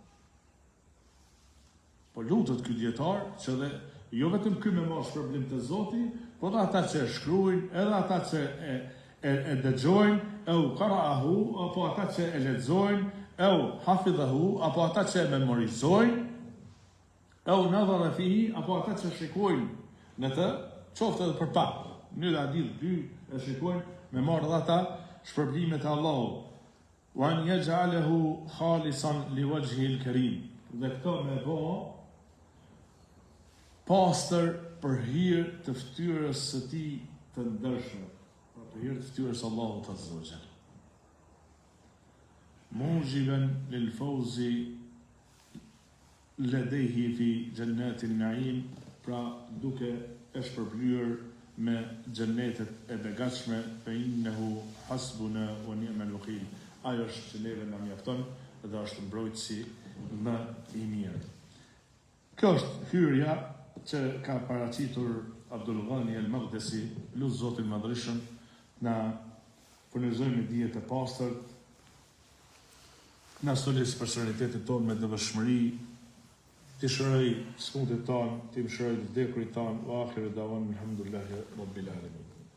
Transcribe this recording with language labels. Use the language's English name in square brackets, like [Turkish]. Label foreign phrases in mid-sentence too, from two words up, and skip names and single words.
[Albanian] Po lutet ky dietar që dhe jo vetëm ky me marrë shpërblim të Zotit, po dhe ata që shkruajnë, edhe ata që e dëgjojnë, [Arabic] أو قرأه, [Albanian] apo ata që e lexojnë, [Arabic] أو حفظه, [Albanian] apo ata që e memorizojnë, [Arabic] أو نظر فيه, [Albanian] apo ata që shikojnë në të, qoftë edhe për pak. Një hadith, dy e shikojnë me marrë dhe ata shpërblimet e Allahut. [Arabic] وأن يجعله خالصا لوجهه الكريم. [Albanian] Dhe këto me bë pastër për hir të fytyrës së tij të ndershme. Për hir të fytyrës Allahut [Arabic] عز وجل. موجبا للفوز لديه في جنات النعيم, [Albanian] pra duke e shpërblyer me xhennetet e begatshme, [Arabic] فإنه حسبنا ونعم الوكيل. [Albanian] Ajo është që neve na mjafton dhe është mbrojtësi më i mirë. Kjo është hyrja që ka paraqitur Abdul Ghani al-Maqdisi, lut Zotin Madhreshëm na furnizojë me dije të pastërt, na solis personalitetin tonë me devotshmëri, të shëroj smundit tonë, të mëshiroj vdekurit tonë, [Arabic] وآخر دعوانا الحمد لله رب العالمين.